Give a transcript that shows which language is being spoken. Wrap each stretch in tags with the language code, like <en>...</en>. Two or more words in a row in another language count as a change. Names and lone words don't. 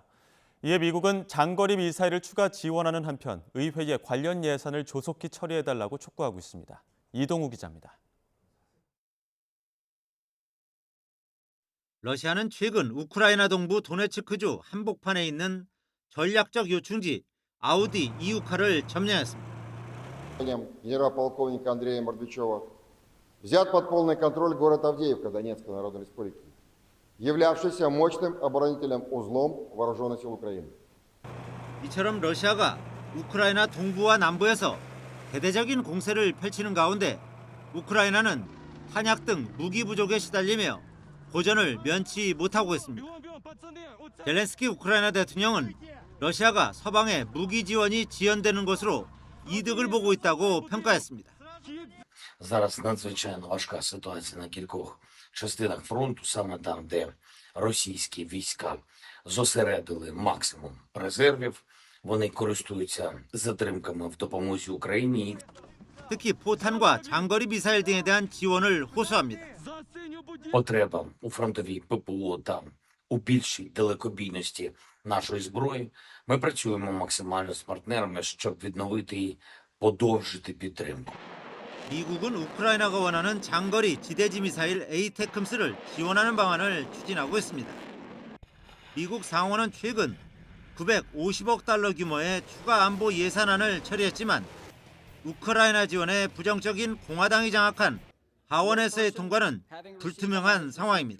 <ko>이에 미국은 장거리 미사일을 추가 지원하는 한편 의회에 관련 예산을 조속히 처리해달라고 촉구하고 있습니다. 이동우 기자입니다. 러시아는 최근 우크라이나 동부 도네츠크주 한복판에 있는 전략적 요충지 아우디 이우카를 점령했습니다.</ko> <ru>генерал-полковника Андрея Мордвичева взят под полный контроль город Авдеевка Донецкой Народной Республики, являвшийся мощным оборонительным узлом вооруженных сил Украины.</ru> <ko>이처럼 러시아가 우크라이나 동부와 남부에서 대대적인 공세를 펼치는 가운데 우크라이나는 탄약 등 무기 부족에 시달리며 고전을 면치 못하고 있습니다. 젤렌스키 우크라이나 대통령은 러시아가 서방의 무기 지원이 지연되는 것으로 이득을 보고 있다고 평가했습니다.</ko> <uk>Зараз надзвичайно важка ситуація на кількох частинах фронту, саме там, де російські війська зосередили максимум резервів. Вони користуються затримками в допомозі Україні.</uk> <ko>특히 포탄과 장거리 미사일 등에 대한 지원을 호소합니다.</ko> <uk>Потреба у фронтовій ППО та у більшій далекобійності нашої зброї. Ми працюємо максимально з партнерами, щоб відновити і подовжити підтримку.</uk> <ko>미국은 우크라이나가 원하는 장거리 지대지 미사일 에이테크스를 지원하는 방안을 추진하고 있습니다. 미국 상원은 최근 950억 달러 규모의 추가 안보 예산안을 처리했지만 우크라이나 지원에 부정적인 공화당이 장악한 하원에서의 통과는 불투명한 상황입니다.</ko>